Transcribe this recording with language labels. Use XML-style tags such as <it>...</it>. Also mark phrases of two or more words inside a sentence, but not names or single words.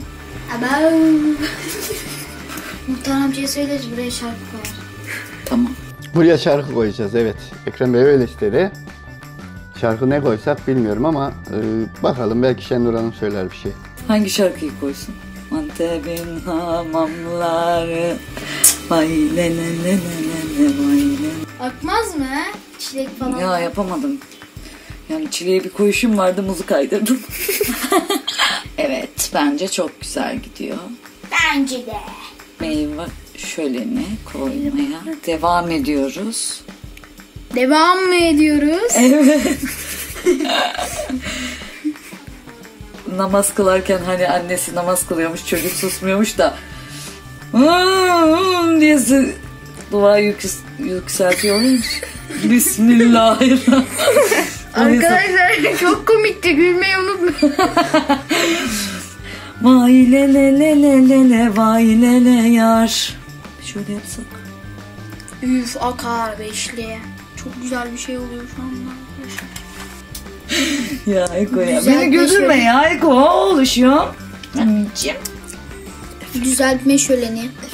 <tr>Ama Muhtar amcaya söyleriz, buraya şarkı koyar. Tamam. Buraya şarkı koyacağız, evet. Ekrem Bey öyle istedi. Şarkı ne koysak bilmiyorum ama bakalım, belki Şenur Hanım söyler bir şey. Hangi şarkıyı koysun? Antep'in hamamları. Vay le le le le le le vay le. Akmaz mı? Çilek falan. Ya yapamadım. Yani çileğe bir koyuşum vardı, muzu kaydırdım. Evet, bence çok güzel gidiyor. Bence de. Meyve şöleni koymaya devam ediyoruz. Devam mı ediyoruz? Evet. Namaz kılarken hani annesi namaz kılıyormuş, çocuk susmuyormuş da diye dua yükseltiyormuş.</tr> <ar>بسم الله الرحمن الرحيم.</ar> <tr>Arkadaşlar çok komikti, gülmeyi unutmayın. Vay le le le le le le vay le le yar. Şöyle yapsak. Üf, akar beşli. Çok güzel bir şey oluyor şu anda. Ya Eko ya. Güzel Beni bir güldürme şey. ya Eko. Oluşuyor. Anneciğim. Düzeltme şöleni.</tr>